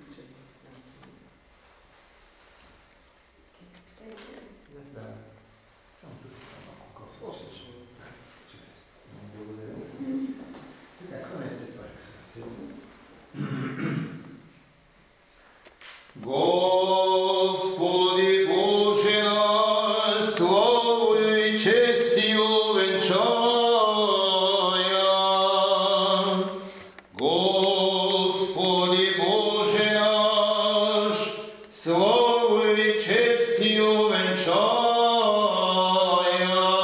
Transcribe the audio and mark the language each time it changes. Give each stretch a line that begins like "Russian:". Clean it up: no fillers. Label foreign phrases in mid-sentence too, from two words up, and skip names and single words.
Bulgarian: Да. Само тук малко коса. Чудесно. Благодаря. Така, клонете се пак сега.
Church Slavic: Господи Боже наш, славу и честию венчая. Господи Боже наш, славу и честию венчая.